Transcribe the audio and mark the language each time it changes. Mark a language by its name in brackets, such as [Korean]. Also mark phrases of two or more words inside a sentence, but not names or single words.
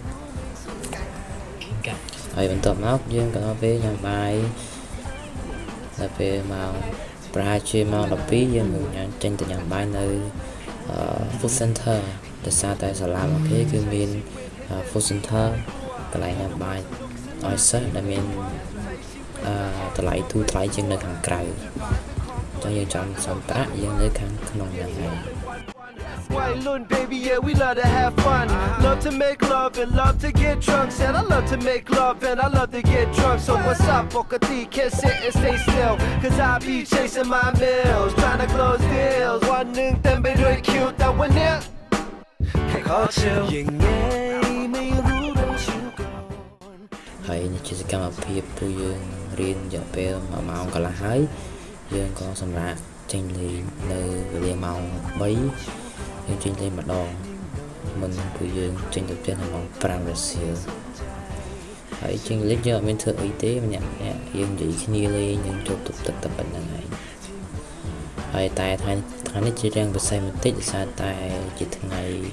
[Khmer] ហើយបន្ទាប់មកយើងក៏ដល់ពេលញ៉ាំបាយដល់ពេលមកប្រហែលជាម៉ោង12យើងនឹងចេញទៅញ៉ាំបាយនៅ [English] food center [Khmer] ដោយសារតែសាលារបស់គេគឺមាន [English] food center [Khmer] កន្លែងញ៉ាំបាយឲ្យសិស្សដែលមានតម្លៃទូថ្លៃជាងនៅខាងក្រៅអញ្ចឹងយើងចង់សម្ប្រាក់យើងនៅខាងក្នុងហ្នឹងហើយ [English] White Loon, baby, yeah, we love to have fun. Love to make love and love to get drunk. Said I love to make love and I love to get drunk. So what's up, Bokati? Can't sit and stay still. Cause I be chasing my bills, trying to close deals. One thing, then be doing cute, that one there. Can't call chill. [Khmer] ហើយនេះជាសកម្មភាពពួកយើងរៀនរយៈពេល1ម៉ោងកន្លះហើយយើងក៏សម្រាប់ចេញលេងនៅវេលាម៉ោង3យើងចេញលេងម្ដងមុនពួកយើងចេញទៅផ្ទះនៅម៉ោង5រសៀលហើយចេញលេងយើងអត់មានធ្វើអីទេម្នាក់យើងនិយាយគ្នាលេងយើងចូលទុកទឹកតែប៉ុណ្្នឹងហើយតែថ្ងៃនេះជារឿងពិសេសបន្តិចដោយសារតែជាថ្ងៃ